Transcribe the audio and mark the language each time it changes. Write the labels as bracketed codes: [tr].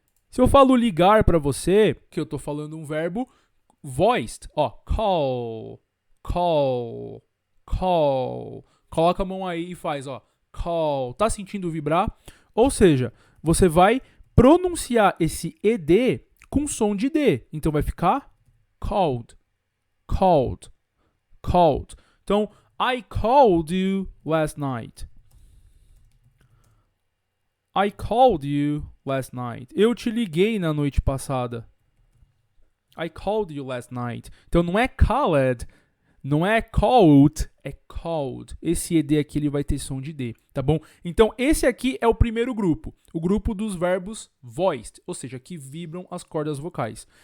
[pt] Se eu falo ligar pra você, que eu tô falando um verbo voiced, ó, call, call, call. Coloca a mão aí e faz, ó, call. Tá sentindo vibrar? Ou seja, você vai pronunciar esse ED com som de D. Então vai ficar called, called, called. [en] Então, I called you last night. I called you last night. [pt] Eu te liguei na noite passada. [en] I called you last night. [pt] Então não é called, não é called, é called. Esse ED aqui ele vai ter som de D, tá bom? Então esse aqui é o primeiro grupo, o grupo dos verbos voiced, ou seja, que vibram as cordas vocais.